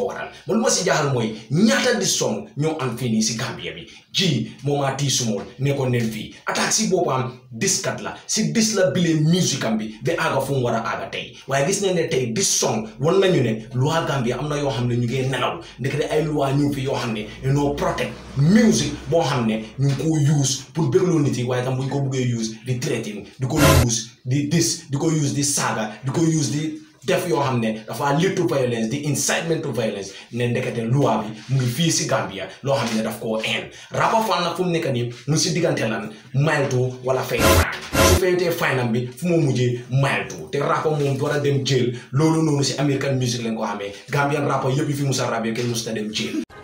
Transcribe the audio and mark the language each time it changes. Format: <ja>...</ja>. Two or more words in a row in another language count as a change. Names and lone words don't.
<wo>waral man lu ma si jaaxal mooy ñaata</wo> <en>dis song</en> <wo>ñoo am fii nii si Gambia bi ji moomaa tii sumool nekkoon nen fii attaque si boppam diskat la si dis la bilee musique am bi ba aaga fu mu war a aaga tey waaye gis nañ ne tey</wo> <en>dis song</en> <wo>wan nañu ne loi Gambia am na yoo xam ne ñu ngi nelaw ndekete ay loi ñu fi yoo xam ne dañoo protect musique boo xam ne ñu ngi ko use pour bégloo nit yi waaye tam bu ñu ko bëggee use di threatening di ko use di dis di ko use di saaga di ko use di def yoo xam ne dafa</wo> <en>lead to violence</en> <wo>di</wo> <en>incitement to violence</en> <wo>ne ndekete loi bi mu ngi fii si Gambia loo xam ne daf koo een Rapa Fall nag fu mu nekk nii mu si diggante lan maytu wala fay fine su faytee finam bi fu mu mujjee maytu te Rapa moom war a dem jail loolu noonu si</wo> <en>American music</en> <wo>lañ ko xamee Gambian Rapa yëpp yi fi musa rabee kenn musta dem jail</wo>